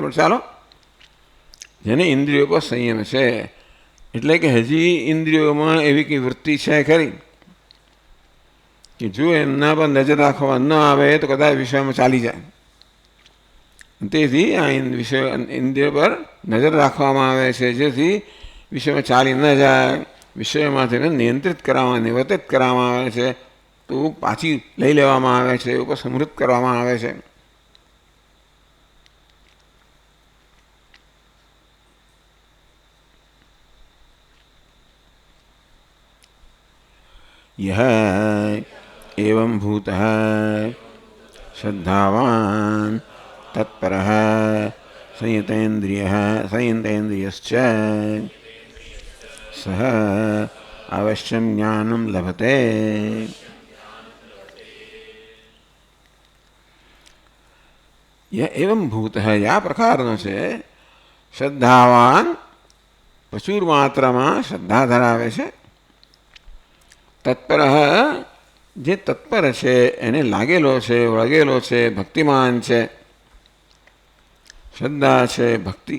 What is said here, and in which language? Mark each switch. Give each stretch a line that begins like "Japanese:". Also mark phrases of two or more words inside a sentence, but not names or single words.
Gujarati: પણ ચાલો, જેને ઇન્દ્રિયો પર સંયમ છે, એટલે કે હજી ઇન્દ્રિયોમાં એવી કંઈ વૃત્તિ છે ખરી કે જો એમના પર નજર રાખવા ન આવે તો કદાચ વિષયમાં ચાલી જાય. તેથી આ વિષય ઇન્દ્રિયો પર નજર રાખવામાં આવે છે, જેથી વિષયમાં ચાલી ન જાય, વિષયોમાંથી નિયંત્રિત કરવામાં, નિવર્તિત કરવામાં આવે છે, તો પાછી લઈ લેવામાં આવે છે, ઉપસંહૃત કરવામાં આવે છે.
Sanskrit: यह एवं भूतः श्रद्धावान् तत्परः संयतेन्द्रियश्च सः अवश्यं ज्ञानं लभते. यह एवं भूतः
Gujarati: या प्रकारનો છે શ્રદ્ધાવાન, પ્રચુર માત્રામાં શ્રદ્ધા ધરાવે છે, તત્પર જે તત્પર છે, એને લાગેલો છે, વળગેલો છે, ભક્તિમાન છે. શ્રદ્ધા છે ભક્તિ.